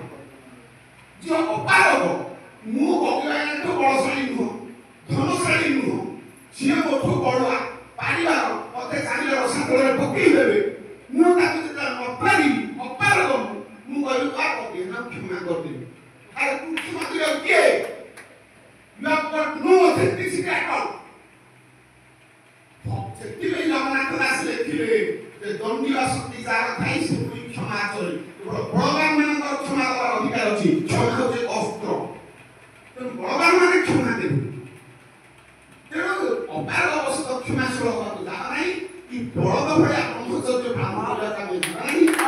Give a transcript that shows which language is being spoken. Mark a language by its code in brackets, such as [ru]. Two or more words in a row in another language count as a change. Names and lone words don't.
[or] ଯେ ଅପାରଗ, ମୁଁ ବଗିବାଠୁ ବଳଶାଳୀ ନୁହଁ, ଧନଶାଳୀ ନୁହଁ, ସିଏ ମୋଠୁ ବଳୁଆ, ପାରିବାର ମତେ ଚାଲିଲେ ରସାତଳରେ ପକେଇ ଦେବେ, ମୁଁ ତାକୁ ଯେତେବେଳେ ନ ପାରିବି ଅପାରଗ ମୁଁ କହିବି ଆ ପକେଇ ନା କ୍ଷମା କରିଦେବି। ଆରେ ତୁ କ୍ଷମା କରିବାକୁ କିଏ? [en] You have got no authenticity at all. [or] ସେଥିପାଇଁ ଜଗନ୍ନାଥ ଦାସ ଲେଖିଲେ ଯେ ଦଣ୍ଡିବା ଶକ୍ତି ଯାହାର ଥାଏ ସେ ପୁଣି କ୍ଷମା ଚଳେ। ବଳବାନ ମାନଙ୍କର କ୍ଷମା ଦେବାର ଅଧିକାର ଅଛି। କ୍ଷମା ହେଉଛି ଅସ୍ତ୍ର। ତେଣୁ ବଳବାନ ମାନେ କ୍ଷମା ଦେବେ। ତେଣୁ ଅପାରଗ ଅବଶ୍ୟ କ୍ଷମାଶୀଳ ହେବାକୁ ଯାହା ନାହିଁ, କି ବଳଦ ଭଳିଆ ବ୍ରହ୍ମଚର୍ଯ୍ୟ ପାଳନ କରିବାକୁ ଆମେ ଯିବା ନାହିଁ।